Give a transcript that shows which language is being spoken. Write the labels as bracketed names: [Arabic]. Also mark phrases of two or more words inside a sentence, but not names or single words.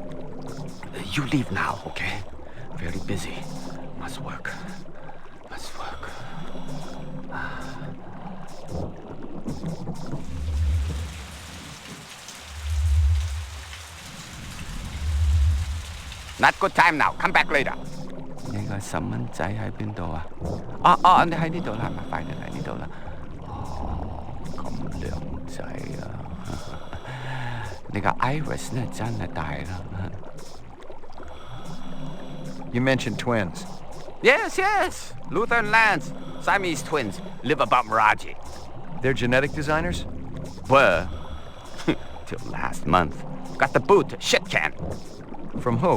[English] You leave now, okay? Very busy. Must work. Not good time now. Come back later. [Cantonese] 你個細蚊仔喺邊度啊？你喺呢度啦，係咪？快啲嚟呢度啦。咁靚仔啊！你個 iris 咧真係大啦。 [English] You mentioned twins. Yes. Luther and Lance, Siamese twins, live above Miraji. They're genetic designers? Were. Till last month. Got the boot, shit can. From who?